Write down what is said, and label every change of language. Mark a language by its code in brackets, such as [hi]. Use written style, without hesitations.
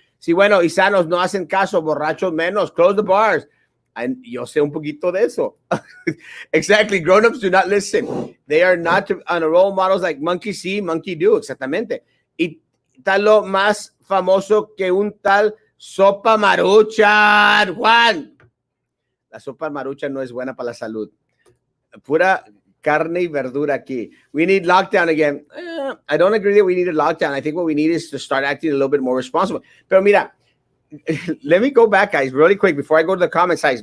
[es] Sí, bueno, y sanos no hacen caso, borrachos menos, [en] close the bars. [es] And yo sé un poquito de eso. [en] Exactly, grown-ups do not listen. They are not on role models like monkey see, monkey do, exactamente. [es] Y tal lo más famoso que un tal sopa maruchan, Juan. La sopa maruchan no es buena para la salud. Pura carne y verdura aquí. [en] We need lockdown again. I don't agree that we need a lockdown. I think what we need is to start acting a little bit more responsible. [es] Pero mira, [en] let me go back, guys, really quick before I go to the comment size.